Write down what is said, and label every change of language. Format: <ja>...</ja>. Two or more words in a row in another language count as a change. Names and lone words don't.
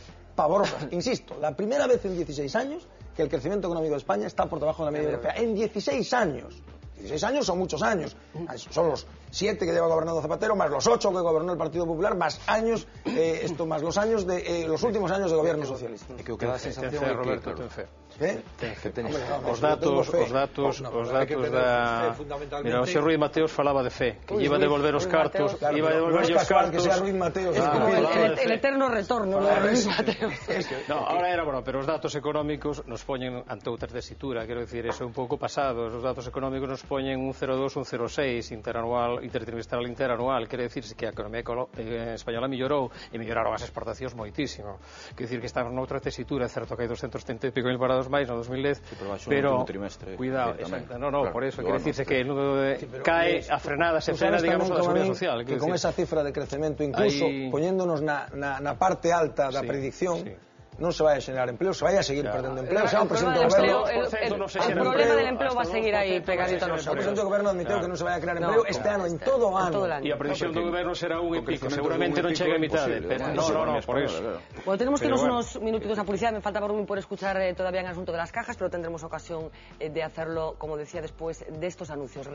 <es>Insisto, la primera vez en 16 años que el crecimiento económico de España está por debajo de la media europea. En 16 años. 16 años son muchos años. Son los 7 que lleva gobernando Zapatero, más los 8 que gobernó el Partido Popular, más años, más los años de los últimos años de gobierno socialista.</es> <gl>E que o que dá a sensación é Roberto, que... ten fe. Os datos da... Mira, o xe Ruiz Mateos falaba de fe, que iba a devolver os cartos, iba a devolver os cartos...</gl> <es>que sea Ruiz Mateos. Es como el eterno retorno de Ruiz Mateos. No, ahora era bueno,</es> <gl>pero os datos económicos nos poñen ante outra tesitura, quero dicir, eso é un pouco pasado, os datos económicos nos poñen un 0,2, un 0,6 intertrimestral interanual, quero dicirse que a economía española mellorou e melloraron as exportacións moitísimo, quero dicir que estamos noutra tesitura, é certo que hai 230 e pico mil parados máis no 2010, pero cuidado,</gl> <es>por eso,</es> <gl>quero dicirse que cae a frenada, se frena, digamos, a seguridade social. Que con esa cifra de crecemento, incluso poñéndonos na parte alta da predicción, non se vai a xenerar empleo, se vai a seguir perdendo empleo.</gl> <es>El problema del empleo va a seguir aí pegadito a nosotros.</es> <gl>O presidente do goberno admitiu que non se vai a crear empleo este ano, en todo o ano. E a previsión do goberno será un e pico, seguramente non chega a mitade.</gl> <es>No, por eso. Bueno, tenemos que irnos unos minutitos a publicidad, me falta Rubín por escuchar todavía en el asunto de las cajas, pero tendremos ocasión de hacerlo, como decía, después de estos anuncios.</es>